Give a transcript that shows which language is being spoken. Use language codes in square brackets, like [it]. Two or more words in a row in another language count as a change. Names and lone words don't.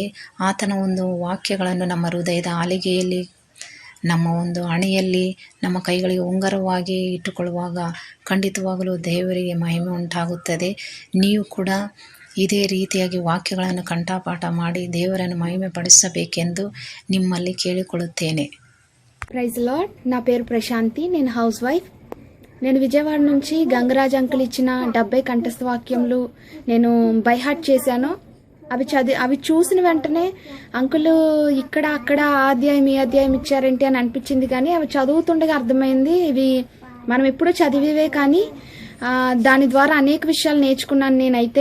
[kn] ಆತನ ಒಂದು ವಾಕ್ಯಗಳನ್ನು ನಮ್ಮ ಹೃದಯದ ಆಲಿಗೆಯಲ್ಲಿ, ನಮ್ಮ ಒಂದು ಹಣೆಯಲ್ಲಿ, ನಮ್ಮ ಕೈಗಳಿಗೆ ಉಂಗುರವಾಗಿ ಇಟ್ಟುಕೊಳ್ಳುವಾಗ ಖಂಡಿತವಾಗಲೂ ದೇವರಿಗೆ ಮಹಿಮೆ ಉಂಟಾಗುತ್ತದೆ. ನೀವು ಕೂಡ ಇದೇ ರೀತಿಯಾಗಿ ವಾಕ್ಯಗಳನ್ನು ಕಂಠಪಾಠ ಮಾಡಿ ದೇವರನ್ನು ಮಹಿಮೆ ಪಡಿಸಬೇಕೆಂದು ನಿಮ್ಮಲ್ಲಿ ಕೇಳಿಕೊಳ್ಳುತ್ತೇನೆ. [en] Praise Lord. [te] నా పేరు ప్రశాంతి, నేను [en] house wife. [te] నేను విజయవాడ నుంచి గంగరాజ్ అంకుల్ ఇచ్చిన 70 కంఠస్థ వాక్యములు నేను బైహార్ట్ చేశాను. అవి చూసిన వెంటనే అంకుల్ ఇక్కడ అక్కడ ఈ అధ్యాయం ఇచ్చారేంటి అని అనిపించింది, కానీ అవి చదువుతుండగా అర్థమైంది ఇవి మనం ఎప్పుడూ చదివేవే, కానీ దాని ద్వారా అనేక విషయాలు నేర్చుకున్నాను నేనైతే.